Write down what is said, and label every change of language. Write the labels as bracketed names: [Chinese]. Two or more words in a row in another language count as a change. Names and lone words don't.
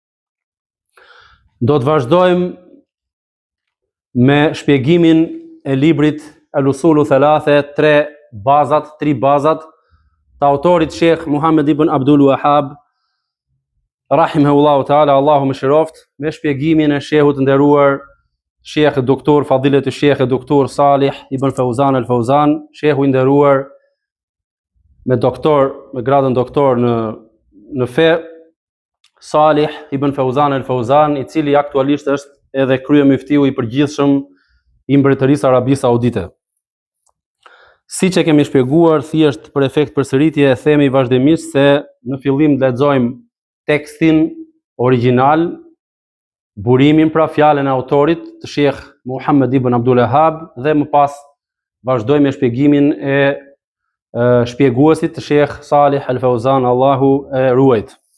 [Albanian] Do të vazhdojmë me shpjegimin e librit Al-Usulu Thalathe, tri bazat të autorit Sheikh Muhammed ibn Abdul Wahhab [Arabic] رحمه الله تعالى, [Albanian] Allahu mëshiroft, me shpjegimin e shehut nderuar Sheikh Doktor Fadilet Sheikh Doktor Salih ibn Fauzan al-Fauzan, shehu i nderuar me gradën doktor në fe, Salih ibn Fauzan al-Fauzan, i cili aktualisht është edhe kryemuftiu i përgjithshëm i Mbretërisë Arabisë Saudite. Siç e kemi shpjeguar, thjesht për efekt përsëritje e themi vazhdimisht se në fillim lexojmë tekstin origjinal, burimin pra fjalën e autorit të Sheikh Muhammed ibn Abdul Wahhab, dhe më pas vazhdojmë me shpjegimin e shpjeguesit të Sheikh Salih al-Fauzan, Allahu e ruajt.